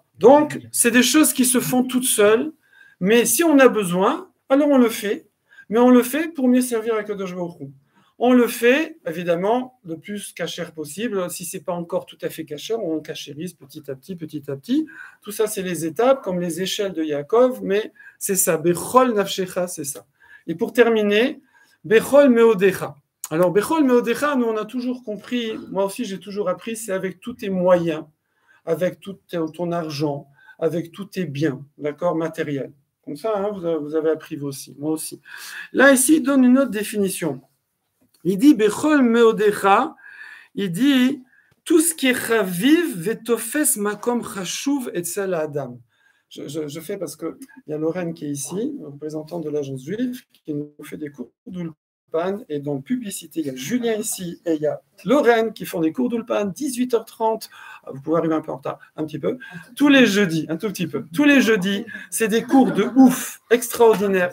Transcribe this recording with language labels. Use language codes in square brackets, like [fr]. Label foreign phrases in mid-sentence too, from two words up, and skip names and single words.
[fr] Donc, c'est des choses qui se font toutes seules. Mais si on a besoin, alors on le fait. Mais on le fait pour mieux servir avec le [he] קדוש ברוך הוא. [fr] On le fait, évidemment, le plus cachère possible. Si ce n'est pas encore tout à fait cachère, on cachérise petit à petit, petit à petit. Tout ça, c'est les étapes, comme les échelles de Yaakov, mais c'est ça. [he] בכל נפשך, [fr] c'est ça. Et pour terminer, [he] בכל מאודך. Alors, בכל מאודך, [fr] nous, on a toujours compris, moi aussi, j'ai toujours appris, c'est avec tous tes moyens, avec tout ton argent, avec tous tes biens, d'accord, matériels. Comme ça, hein, vous avez appris vous aussi, moi aussi. Là, ici, il donne une autre définition. Il dit [he] בכל מאודך, il dit tout ce qui est חביב ותופס מקום חשוב אצל אדם. [fr] Je fais parce qu'il y a Lorraine qui est ici, représentant de l'agence juive, qui nous fait des cours d'Ulpan. Et donc, publicité, il y a Julien ici et il y a Lorraine qui font des cours d'Ulpan, 18h30. Vous pouvez arriver un peu en retard, un petit peu. Tous les jeudis, un tout petit peu. Tous les jeudis, c'est des cours de ouf, extraordinaires.